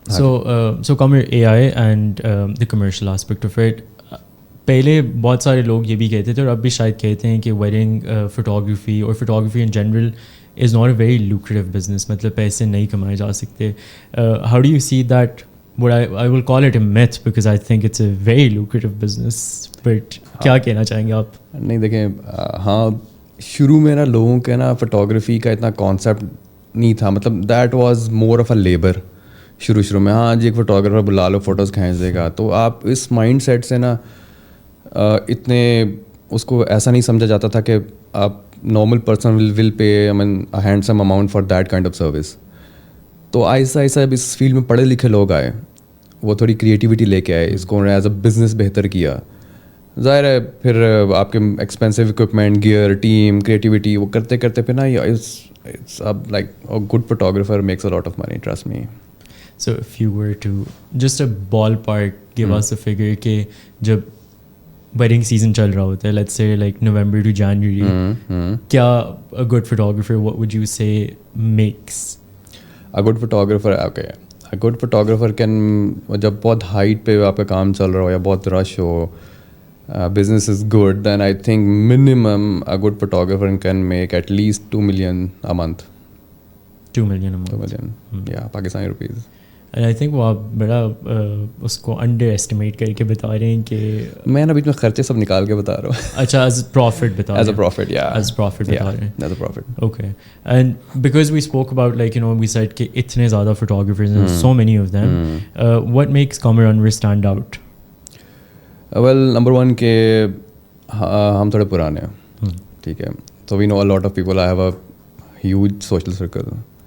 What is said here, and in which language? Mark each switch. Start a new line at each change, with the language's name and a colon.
English: So come A I and the commercial aspect of it.
Urdu: پہلے بہت سارے لوگ یہ بھی کہتے تھے اور اب بھی شاید کہتے ہیں کہ ویڈنگ فوٹوگرافی اور
English: photography in general is not a very lucrative business,
Urdu: مطلب پیسے نہیں کمائے جا سکتے.
English: How do you see that? I will call it a myth because I think it's a very lucrative business, but
Urdu: کیا کہنا چاہیں گے آپ؟ نہیں دیکھیں, ہاں شروع میں نا لوگوں کے نا فوٹوگرافی کا اتنا کانسیپٹ نہیں تھا, مطلب
English: that was more of a labour
Urdu: شروع میں. ہاں جی ایک فوٹوگرافر بلا لو, فوٹوز کھینچ دے گا. تو آپ اس مائنڈ سیٹ سے نا اتنے اس کو ایسا نہیں سمجھا جاتا تھا کہ آپ
English: Normal person will pay handsome amount for that kind of service.
Urdu: تو آہستہ آہستہ اب اس فیلڈ میں پڑھے لکھے لوگ آئے, وہ تھوڑی کریٹیوٹی لے کے آئے, اس کو
English: as a business
Urdu: بہتر کیا. ظاہر ہے پھر آپ کے expensive equipment, gear, team, creativity, وہ کرتے کرتے پھر نا اب
English: Like good photographer makes a lot of money, trust me. So if you were to just a ballpark give us a figure
Urdu: کہ جب ویڈنگ سیزن چل رہا ہوتا ہے,
English: Let's say like November to January, کیا a good photographer, what would you say makes a good photographer? Okay, a good photographer can,
Urdu: جب بہت height پہ آپ کا کام چل رہا ہو یا بہت رش ہو,
English: business is good, then I think minimum a good photographer can make at least 2 million a month. 2 million a month. 2 million, yeah, Pakistani rupees. And I think
Urdu: وہ آپ بڑا اس کو انڈر ایسٹیمیٹ کر کے بتا رہے ہیں کہ میں نا بیچ میں خرچے سب نکال کے بتا رہا ہوں. اچھا, ایز پروفٹ بتا رہے ہیں.
English: As a profit, yeah. As profit
Urdu: بتا رہے ہیں.
English: As a profit. Okay. And because we spoke about like, we said
Urdu: کہ اتنے زیادہ
English: photographers and so many of them, what makes Kamarunwar stand out? Well, number one
Urdu: کہ ہم تھوڑے پرانے ہیں, ٹھیک ہے,
English: so we know a lot of people. I have a huge social circle.